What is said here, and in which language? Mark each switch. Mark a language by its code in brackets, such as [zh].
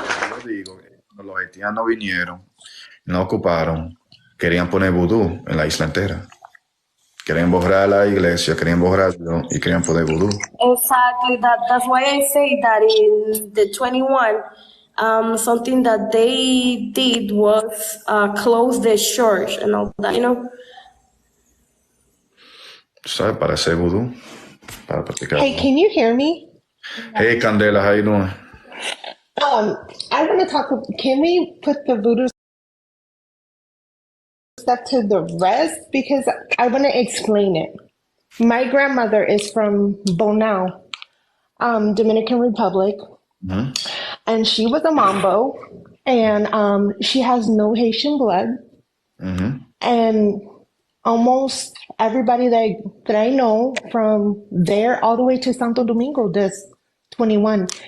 [es] Yo digo, cuando los haitianos vinieron, no ocuparon, querían poner vudú en la isla entera. Querían borrar la iglesia, querían borrarlo y querían poner vudú. [en] Exactly. That's why I say that in the 21, something that they did was close the church and all that, you know? [es] ¿Sabes? Para hacer vudú, para practicar. [en] Hey, can you hear me? Hey, Candela, how you doing? I want to talk. Can we put the voodoo stuff to the rest? Because I want to explain it. My grandmother is from Bonao, Dominican Republic, and she was a mambo, and she has no Haitian blood, and almost everybody that I know from there all the way to Santo Domingo does 21.